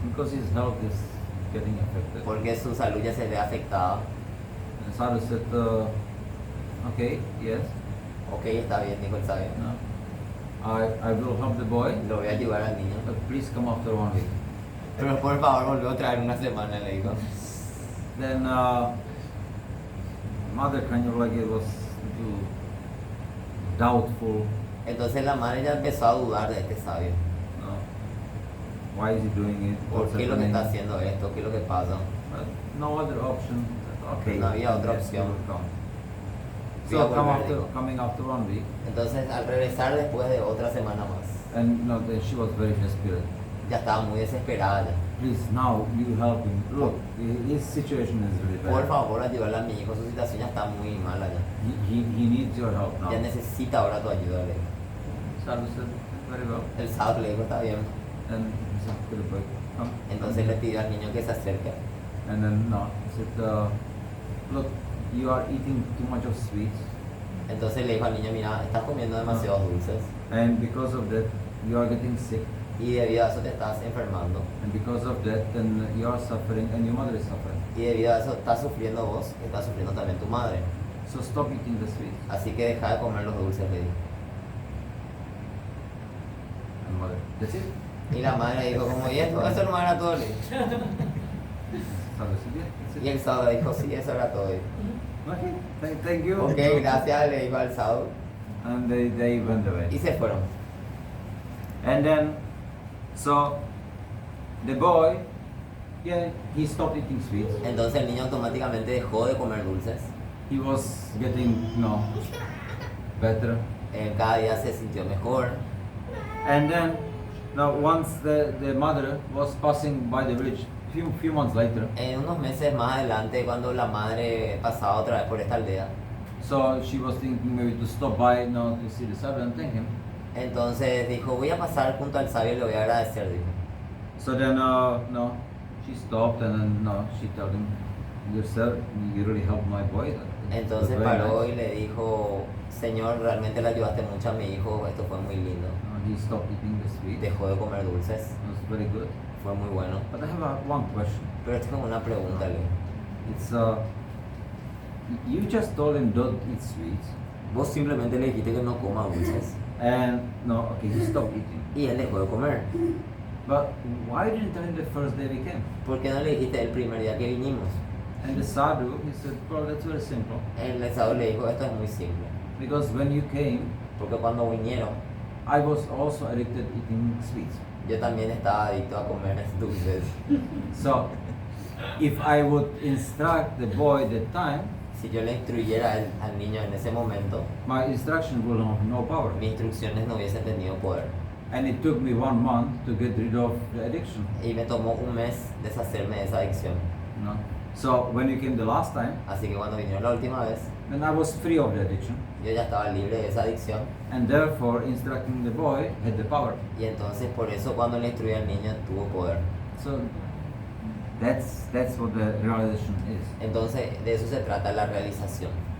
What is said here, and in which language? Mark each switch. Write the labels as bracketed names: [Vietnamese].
[English] because his health is getting affected. [Spanish] porque su salud ya se ve afectada. [English] And Sadhu said, okay, yes, [Spanish] Ok, está bien, dijo el sabio. [English] no. I will help the boy, [Spanish] Lo voy a ayudar al niño. [English] but please come after 1 week. [Spanish] Pero por favor, volvió a traer una semana, le dijo. [English] Then mother kind of like it was little doubtful. [Spanish] Entonces la madre ya empezó a dudar de este sabio. [English] No. Why is he doing it? [Spanish] ¿Por [English] What's [Spanish] qué es lo que [English] happening? [Spanish] está haciendo esto? ¿Qué es lo que pasa? [English] But no other option. Okay. [Spanish] No había otra [English] yes, [Spanish] opción. [English] he will come. [Spanish] Voy a [English] So [Spanish] volver, [English] coming after 1 week, [Spanish] Entonces al regresar después de otra semana más, [English] and then she was very desperate. [Spanish] ya estaba muy desesperada ya. [English] Please now you help him. Look, his situation is really bad. [Spanish] Por favor, ayúdale a mi hijo, su situación ya está muy mala ya. [English] He needs your help now. [Spanish] Ya necesita ahora tu ayuda, le dijo. [English] Sadhu said, very well. [Spanish] El sábado le dijo, está bien. [English] And he said, "Good boy, come." [Spanish] Entonces le pidió al niño que se acerque. [English] And then no, he said, look, you are eating too much of sweets, [Spanish] Entonces le dijo al niño, mira, estás comiendo demasiados dulces [English] and because of that you are getting sick, [Spanish] y debido a eso te estás enfermando. [English] and because of that then you are suffering, and your mother is suffering. [Spanish] Y debido a eso estás sufriendo vos, está sufriendo también tu madre. [English] So stop eating the sweets. [Spanish] Así que deja de comer los dulces, le dijo. [English] And mother, that's it. [Spanish] Y la madre dijo, como, ¿y esto? Eso no era todo, le dijo. [English] Sadhu said, yeah, that's [Spanish] Y [English] it. [Spanish] el sábado dijo, sí, eso era todo. [English] Okay, thank you. [Spanish] Ok, gracias, le dijo al sábado. [English] And they went away. [Spanish] Y se fueron. [English] And then, so the boy, yeah, he stopped eating sweets. [Spanish] Entonces el niño automáticamente dejó de comer dulces. [English] He was getting, better. [Spanish] Cada día se sintió mejor. [English] And then, now once the mother was passing by the village, few months later, [Spanish] En unos meses más adelante, cuando la madre pasaba otra vez por esta aldea, [English] so she was thinking maybe to stop by, to see the sadhu and thank him. [Spanish] entonces dijo, voy a pasar junto al sabio y le voy a agradecer, dijo. [English] So then, she stopped and then, she told him, "You sir, you really helped my boy." [Spanish] Entonces [English] That's very [Spanish] paró [English] nice. [Spanish] y le dijo, Señor, realmente le ayudaste mucho a mi hijo, esto fue muy lindo. [English] He stopped eating the sweet. It [Spanish] Dejó de comer dulces, [English] was very good. [Spanish] fue muy bueno. [English] But I have one question. [Spanish] Pero esto es como una pregunta, le dijo. [English] It's you just told him don't eat sweets, [Spanish] Vos simplemente le dijiste que no coma dulces [English] and okay, he stopped eating. [Spanish] y él dejó de comer. [English] But why didn't you tell him the first day we came? [Spanish] ¿Por qué no le dijiste el primer día que vinimos? [English] And the sadhu, he said, well, that's very simple. [Spanish] El sábado le dijo, esto es muy simple. [English] Because when you came, [Spanish] Porque cuando vinieron, [English] I was also addicted eating sweets. [Spanish] yo también estaba adicto a comer dulces. [English] So, if I would instruct the boy that time, [Spanish] Si yo le instruyera al niño en ese momento, [English] my instruction will have no power. [Spanish] mis instrucciones no hubiesen tenido poder. [English] And it took me 1 month to get rid of the addiction. [Spanish] Y me tomó un mes deshacerme de esa adicción. [English] So when you came the last time, [Spanish] Así que cuando vinieron la última vez, [English] then I was free of the addiction. [Spanish] yo ya estaba libre de esa adicción. [English] And therefore, instructing the boy had the power. [Spanish] Y entonces por eso cuando le instruí al niño tuvo poder. [English] So that's what the realization is. [Spanish] Entonces de eso se trata la realización.